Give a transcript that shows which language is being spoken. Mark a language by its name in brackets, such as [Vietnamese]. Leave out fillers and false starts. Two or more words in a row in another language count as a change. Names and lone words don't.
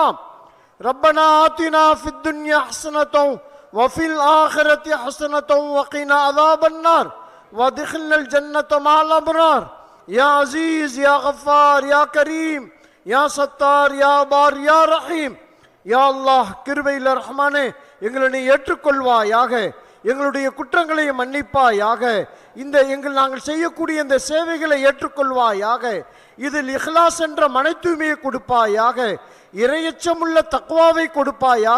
[Arabic] ربنا آتنا في الدنيا حسنة وفي الآخرة حسنة وقنا عذاب النار وادخلنا الجنة مع الأبرار. يا عزيز يا غفار يا كريم يا ستار يا بار يا رحيم. [Tamil] யா அல்லாஹ், கிருபையில் ரஹ்மானே, எங்களை ஏற்றுக்கொள்வாயாக, எங்களுடைய குற்றங்களை மன்னிப்பாயாக, நாங்கள் செய்யக்கூடிய இந்த சேவைகளை ஏற்றுக்கொள்வாயாக, இதில் இஹ்லாஸ் என்ற மன தூய்மையை கொடுப்பாயாக, இறையச்சமுள்ள தக்வாவை கொடுப்பாயாக.